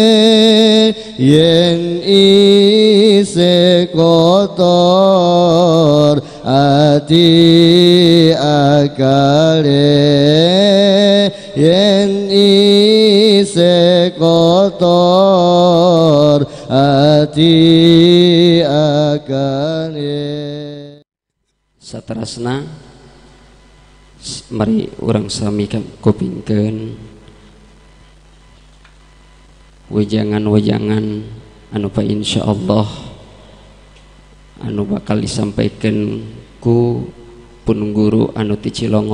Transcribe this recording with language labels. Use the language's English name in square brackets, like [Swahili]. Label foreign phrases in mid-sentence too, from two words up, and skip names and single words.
[Javanese] yen ise kotor ati akale yen ise kotor ati akale. [Sundanese] Saterasna mari urang sami kupingkeun wejangan-wejangan anu pa insyaallah anu bakal disampaikan ku pun guru anu ti Cilongok.